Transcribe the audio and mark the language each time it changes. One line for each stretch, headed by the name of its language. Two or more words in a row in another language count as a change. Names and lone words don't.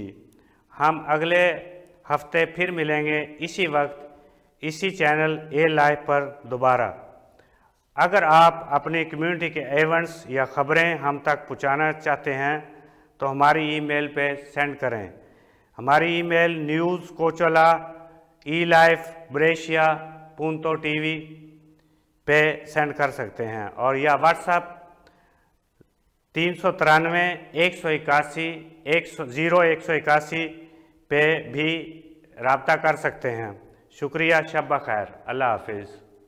Urdu: ہم اگلے ہفتے پھر ملیں گے اسی وقت اسی چینل ए लाइव پر دوبارہ। اگر آپ اپنی کمیونٹی کے ایونٹس یا خبریں ہم تک پہنچانا چاہتے ہیں تو ہماری ای میل پہ سینڈ کریں. ہماری ای میل news@elive-brescia.tv پہ سینڈ کر سکتے ہیں اور یا واٹس ایپ 393-181-0181 پہ بھی رابطہ کر سکتے ہیں. شکریہ، شب خیر، اللہ حافظ.